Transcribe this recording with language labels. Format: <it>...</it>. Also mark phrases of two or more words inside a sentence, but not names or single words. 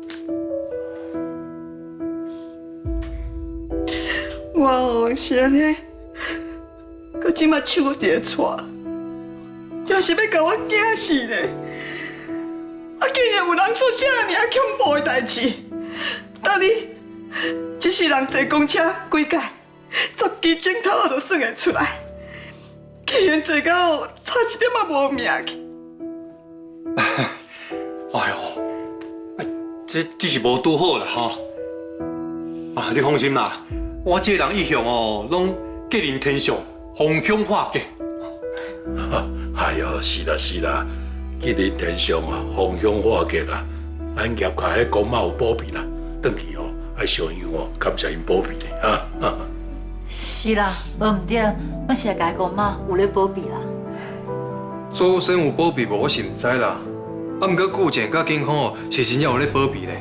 <nan>我哦是安尼，到即马手伫咧喘，真是要甲我惊死咧！啊，竟然有人做这尔恐怖的代志！等你一世人坐公车几届，10支镜头我都算会出来，竟然坐到差一点仔无命去！哎呦，这只是无拄好啦吼。啊，你放心啦。我这人一向哦，拢吉人天相，逢凶化吉。哎呦，是啦是啦，吉人天相啊，逢凶化吉啊，咱业界迄公妈有保庇啦，转去哦，爱相样哦，感谢因保庇的啊。是啦，无毋对，阮是来甲公妈有咧保庇啦。祖先有保庇无，我是毋知啦。啊，毋过顾健甲警方哦，是真正有咧保庇咧。</nan>